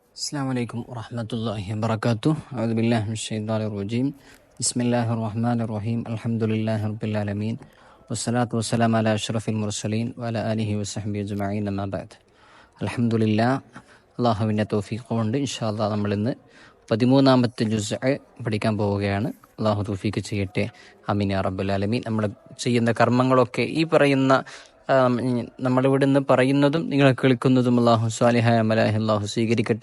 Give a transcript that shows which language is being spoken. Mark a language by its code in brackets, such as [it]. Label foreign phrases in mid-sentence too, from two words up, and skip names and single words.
[ar] السلام عليكم ورحمة الله وبركاته. أعوذ بالله من الشيطان الرجيم. بسم الله الرحمن الرحيم. الحمد لله رب العالمين والصلاة والسلام على أشرف المرسلين وعلى آله وصحبه أجمعين أما بعد. الحمد لله. [ml] അള്ളാഹുവിൻ്റെ തൗഫീഖ് കൊണ്ട് [ar] إن شاء الله [ml] നമ്മളിന്ന് 13-ാമത്തെ ജുസ്അ പഠിക്കാൻ പോവുകയാണ്. അള്ളാഹു തൗഫീഖ് ചെയ്യട്ടെ. [ar] آمين يا رب العالمين. [ml] നമ്മൾ ചെയ്യുന്ന കർമ്മങ്ങളൊക്കെ ഈ പറയുന്ന നമ്മളിവിടെ നിന്ന് പറയുന്നതും നിങ്ങളെ കേൾക്കുന്നതും അള്ളാഹു സ്വാലിഹായ അമലാഹി അള്ളാഹു സ്വീകരിക്കട്ടെ.